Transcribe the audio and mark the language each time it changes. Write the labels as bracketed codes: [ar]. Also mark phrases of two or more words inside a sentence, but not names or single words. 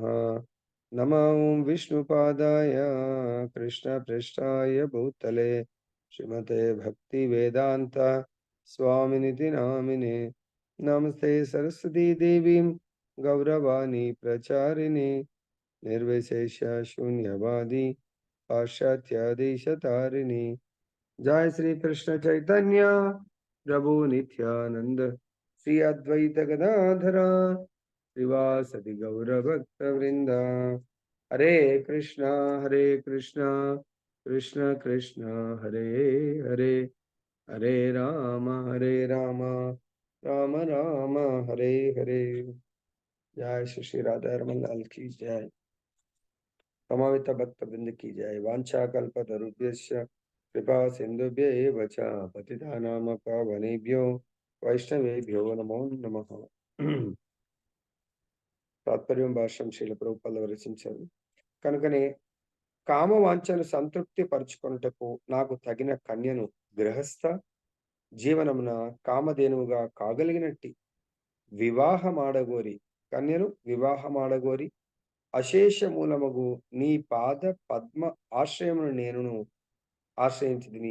[sa] नमो विष्णुपादाय कृष्णप्रेष्ठाय भूतले श्रीमते भक्तिवेदान्त स्वामिनिति नामिने. नमस्ते सरस्वती देवीं गौरवाणि प्रचारिणि निर्विशेष शून्यवादि पाश्चात्यादेशतारिणि. जय श्री कृष्ण चैतन्य प्रभु नित्यानंद श्री अद्वैत गदाधर श्रीवासदि गौर भक्त वृंद. हरे कृष्णा कृष्ण कृष्ण हरे हरे, हरे राम राम राम हरे हरे. [hi] जय श्री राधा रमन लाल की जय. समावित भक्त वृंद की जय. [sa] वांछा कल्पतरुभ्यश्च कृपा सिंधुभ्यैव च पतितानां पावनेभ्यो वैष्णवेभ्यो नमो नमः. [te] తాత్పర్యం భాష్యం శ్రీల ప్రభుపాదులు రచించారు. కనుకనే కామవాంఛను సంతృప్తి పరుచుకొనుటకు నాకు తగిన కన్యను గృహస్థ జీవనమున కామధేనువుగా కాగలిగినట్టి వివాహమాడగోరి కన్యను వివాహమాడగోరి అశేష మూలమగు నీ పాద పద్మ ఆశ్రయమును నేనును ఆశ్రయించింది.